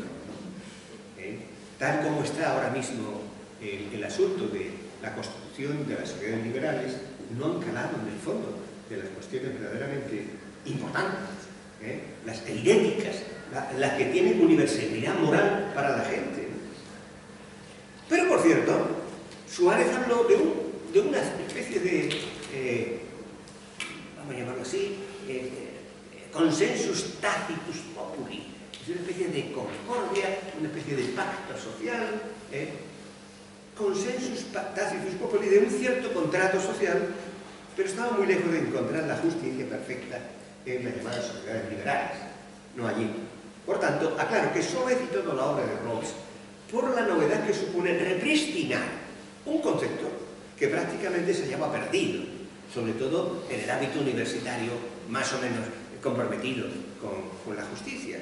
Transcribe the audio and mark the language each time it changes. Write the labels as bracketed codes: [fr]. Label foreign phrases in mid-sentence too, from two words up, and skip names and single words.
[es] Tal como está ahora mismo el asunto de la constitución de las sociedades liberales, no han calado en el fondo de las cuestiones verdaderamente importantes, las eidéticas las que tienen universalidad moral para la gente. Pero, por cierto, Suárez habló de una especie de, vamos a llamarlo así, [la] consensus tacitus populi, [es] es una especie de concordia, una especie de pacto social, [la] consensus tacitus populi, [es] de un cierto contrato social, pero estaba muy lejos de encontrar la justicia perfecta en las llamadas sociedades liberales, no allí. Por tanto, aclaro que solo he citado la obra de Rawls por la novedad que supone repristinar un concepto que prácticamente se hallaba perdido, sobre todo en el ámbito universitario más o menos comprometido con la justicia.